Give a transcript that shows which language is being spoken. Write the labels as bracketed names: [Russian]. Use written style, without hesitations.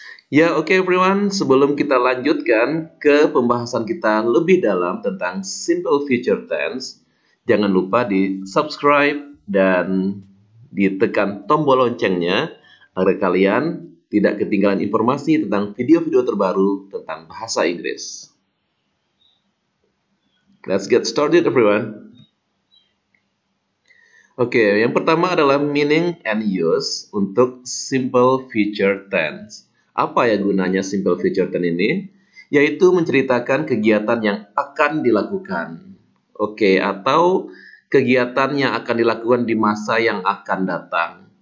[Indonesian] Ya, [English] oke everyone, [Indonesian] sebelum kita lanjutkan ke pembahasan kita lebih dalam tentang simple future tense, jangan lupa di subscribe dan ditekan tombol loncengnya agar kalian tidak ketinggalan informasi tentang video-video terbaru tentang bahasa Inggris. [English] Let's get started everyone. [Indonesian] Oke, yang pertama adalah [English] meaning and use [Indonesian] untuk simple future tense. Apa ya gunanya simple future tense ini? Yaitu menceritakan kegiatan yang akan dilakukan. Oke, atau kegiatan yang akan dilakukan di masa yang akan datang.